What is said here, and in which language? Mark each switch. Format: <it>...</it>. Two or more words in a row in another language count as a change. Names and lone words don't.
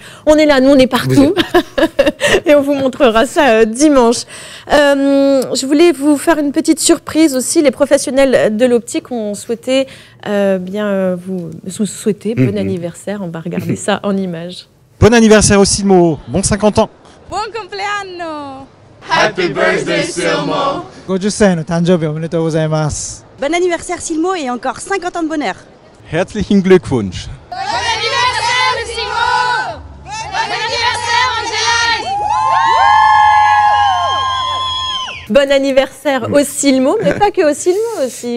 <fr>On est là, nous, on est partout. Et on vous montrera ça dimanche. Je voulais vous faire une petite surprise aussi. Les professionnels de l'optique ont souhaité vous souhaiter bon anniversaire. On va regarder ça en images. Bon anniversaire au Silmo, bon 50 ans.</fr> <it>Buon compleanno!</it> <en>Happy birthday, Silmo!</en> <ja>50歳の誕生日おめでとうございます。</ja> <fr>Bon anniversaire Silmo et encore 50 ans de bonheur.</fr> <de>Herzlichen Glückwunsch.</de> <fr>Bon anniversaire Silmo! Bon anniversaire Angela! Bon anniversaire au Silmo, mais pas que au Silmo aussi.</fr>